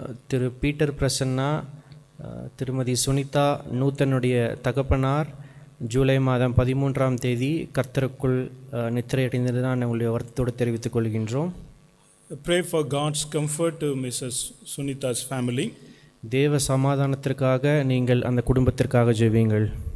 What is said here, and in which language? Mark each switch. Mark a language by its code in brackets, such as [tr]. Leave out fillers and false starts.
[ta] திரு Peter Prasanna, திருமதி சுனிதா நூத்தனுடைய தகப்பனார் ஜூலை மாதம் 13ஆம் தேதி கர்த்தருக்குள் நித்திரையடைந்தது தான் உங்களுடைய வருத்தத்தோடு தெரிவித்துக் கொள்கின்றோம். [en] Pray for God's comfort to Mrs. Sunita's family. [ta] தேவ சமாதானத்திற்காக நீங்கள் அந்த குடும்பத்திற்காக ஜெபியுங்கள்.